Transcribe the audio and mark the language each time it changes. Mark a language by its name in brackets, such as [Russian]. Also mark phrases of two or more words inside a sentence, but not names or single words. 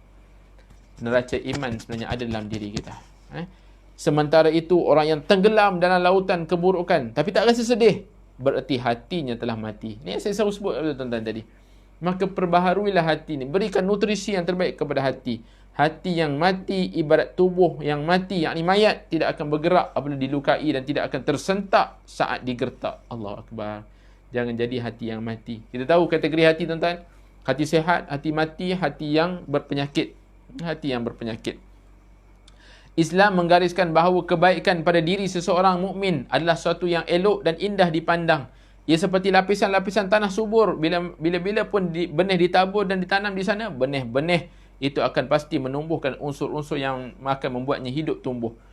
[Malay] Neraca iman sebenarnya ada dalam diri kita. Sementara itu, orang yang tenggelam dalam lautan keburukan tapi tak rasa sedih, bererti hatinya telah mati. Ini yang saya selalu sebut tuan-tuan tadi. Maka perbaharuilah hati ni. Berikan nutrisi yang terbaik kepada hati. Hati yang mati ibarat tubuh yang mati, yakni mayat, tidak akan bergerak apabila dilukai dan tidak akan tersentak saat digertak. [Arabic] Allahu Akbar. [Malay] Jangan jadi hati yang mati. Kita tahu kategori hati, tuan-tuan. Hati sehat, hati mati, hati yang berpenyakit. Hati yang berpenyakit. Islam menggariskan bahawa kebaikan pada diri seseorang mukmin adalah sesuatu yang elok dan indah dipandang. Ia seperti lapisan-lapisan tanah subur. Bila-bila pun benih ditabur dan ditanam di sana, benih-benih itu akan pasti menumbuhkan unsur-unsur yang akan membuatnya hidup tumbuh.